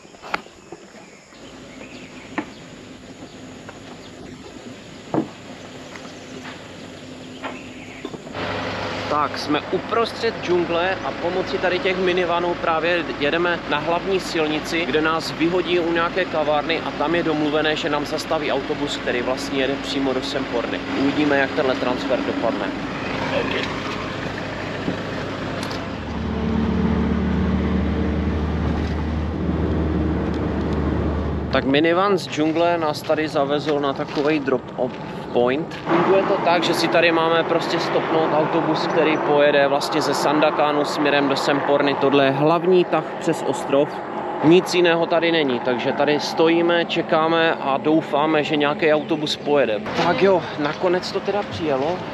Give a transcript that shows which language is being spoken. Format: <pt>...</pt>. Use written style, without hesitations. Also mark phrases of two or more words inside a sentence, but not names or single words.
<cs>Tak, jsme uprostřed džungle a pomocí tady těch minivanů právě jedeme na hlavní silnici, kde nás vyhodí u nějaké kavárny a tam je domluvené, že nám zastaví autobus, který vlastně jede přímo do Semporny. Uvidíme, jak tenhle transfer dopadne. Okay. Tak minivan z džungle nás tady zavezl na takovej</cs> <en>drop-off point.</en> <cs>Funguje to tak, že si tady máme prostě stopnout autobus, který pojede vlastně ze Sandakánu směrem do Semporny. Tohle je hlavní tah přes ostrov. Nic jiného tady není, takže tady stojíme, čekáme a doufáme, že nějaký autobus pojede. Tak jo, nakonec to teda přijelo.</cs>